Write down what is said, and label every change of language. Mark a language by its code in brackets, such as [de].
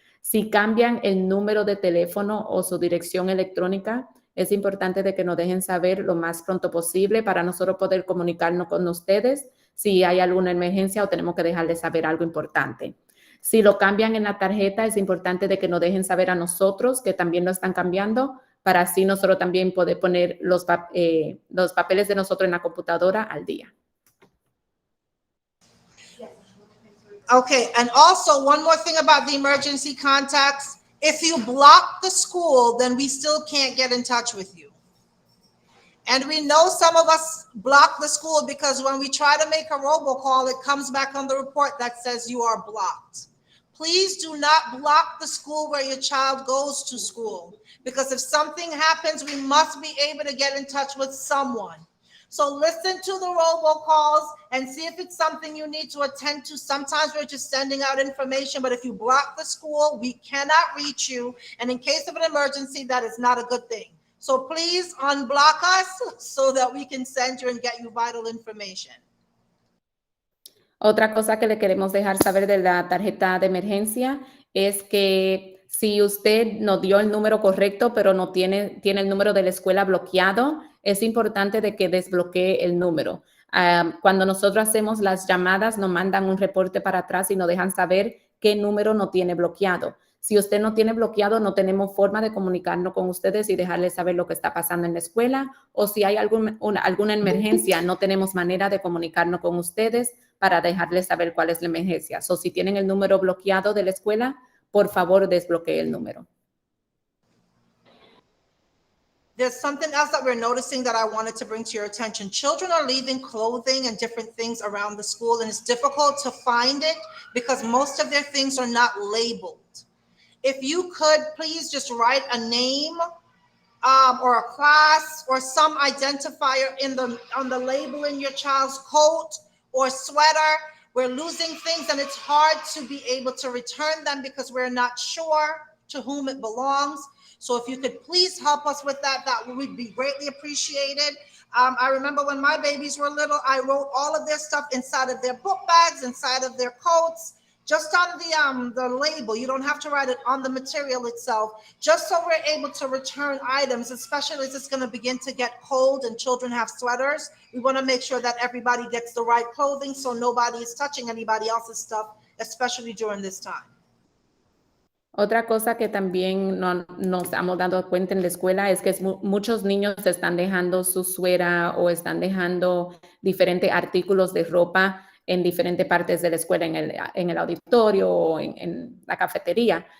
[es] Si cambian el número de teléfono o su dirección electrónica, es importante de que nos dejen saber lo más pronto posible para nosotros poder comunicarnos con ustedes si hay alguna emergencia o tenemos que dejarles saber algo importante. Si lo cambian en la tarjeta, es importante de que nos dejen saber a nosotros que también lo están cambiando, para así nosotros también poder poner los papeles de nosotros en la computadora al día. [en] Okay, and also one more thing about the emergency contacts. If you block the school, then we still can't get in touch with you. And we know some of us block the school because when we try to make a robocall, it comes back on the report that says you are blocked. Please do not block the school where your child goes to school, because if something happens, we must be able to get in touch with someone. So listen to the robocalls and see if it's something you need to attend to. Sometimes we're just sending out information, but if you block the school, we cannot reach you. And in case of an emergency, that is not a good thing. So please unblock us so that we can send you and get you vital information. [es] Otra cosa que le queremos dejar saber de la tarjeta de emergencia es que si usted nos dio el número correcto, pero no tiene el número de la escuela bloqueado, es importante de que desbloquee el número. Cuando nosotros hacemos las llamadas, nos mandan un reporte para atrás y nos dejan saber qué número no tiene bloqueado. Si usted no tiene bloqueado, no tenemos forma de comunicarnos con ustedes y dejarles saber lo que está pasando en la escuela, o si hay alguna emergencia, no tenemos manera de comunicarnos con ustedes para dejarles saber cuál es la emergencia. So, si tienen el número bloqueado de la escuela, por favor, desbloquee el número. [en] There's something else that we're noticing that I wanted to bring to your attention. Children are leaving clothing and different things around the school, and it's difficult to find it because most of their things are not labeled. If you could please just write a name or a class or some identifier on the label in your child's coat or sweater. We're losing things, and it's hard to be able to return them because we're not sure to whom it belongs. So if you could please help us with that, that would be greatly appreciated. I remember when my babies were little, I wrote all of their stuff inside of their book bags, inside of their coats, just on the label. You don't have to write it on the material itself, just so we're able to return items, especially as it's going to begin to get cold and children have sweaters. We want to make sure that everybody gets the right clothing so nobody is touching anybody else's stuff, especially during this time. [es] Otra cosa que también nos estamos dando cuenta en la escuela es que muchos niños están dejando su suera o están dejando diferentes artículos de ropa en diferentes partes de la escuela, en el auditorio o en la cafetería.